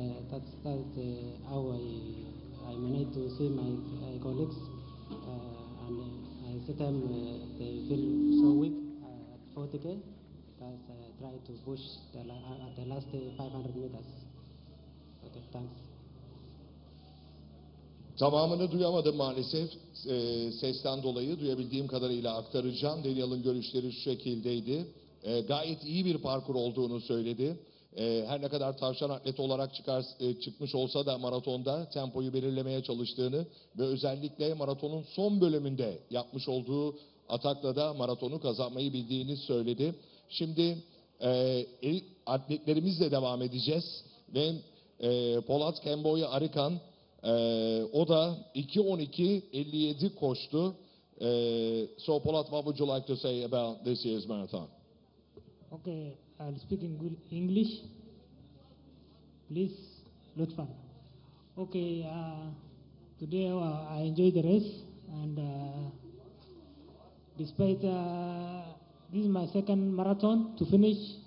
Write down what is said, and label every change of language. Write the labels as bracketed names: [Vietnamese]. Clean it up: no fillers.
[English] That's how I managed to see my colleagues, and I see them they feel so weak at 40K. That's try to push at the last 500 meters. Okay, thanks. [Turkish] Tamamını duyamadım maalesef. Sesten dolayı duyabildiğim kadarıyla aktaracağım. Daniel'ın görüşleri şu şekildeydi. Gayet iyi bir parkur olduğunu söyledi. Her ne kadar tavşan atlet olarak çıkmış olsa da maratonda tempoyu belirlemeye çalıştığını ve özellikle maratonun son bölümünde yapmış olduğu atakla da maratonu kazanmayı bildiğini söyledi. Şimdi atletlerimizle devam edeceğiz ve Polat Kemboy Arıkan o da 2:12:57 koştu. [English] So Polat, what would you like to say about this year's marathon? Okay, I'll speak in good English. Please, lütfen. Okay, today I enjoyed the race, and despite this is my second marathon to finish.